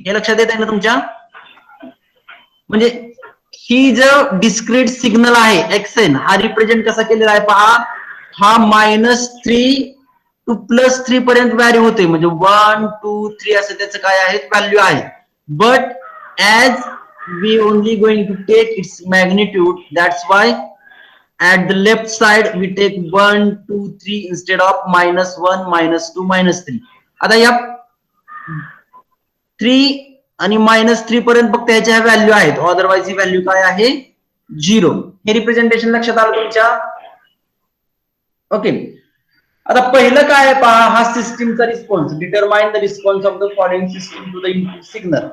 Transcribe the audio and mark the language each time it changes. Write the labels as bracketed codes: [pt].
[mr] हे लक्षात येत आहे ना तुमच्या? म्हणजे ही जो डिस्क्रीट सिग्नल आहे एक्सएन, हा रिप्रेझेंट कसा केलेला आहे पहा. हा -3 टू +3 पर्यंत व्हॅल्यू होते, म्हणजे 1, 2, 3 असं त्याचं काय आहे व्हॅल्यू आहे. [en] But as we only going to take its magnitude, that's why at the left side we take 1, 2, 3 instead of -1, -2, -3. [mr] आता या 3 आणि -3 पर्यंत फक्त ह्याच्या व्हॅल्यू आहेत, अदरवाइज ही व्हॅल्यू काय आहे? 0. हे रिप्रेझेंटेशन लक्षात आलं तुमच्या? ओके. आता पहिलं काय आहे पहा, हा सिस्टीमचा response. [en] Determine the response of the following system to the input signal.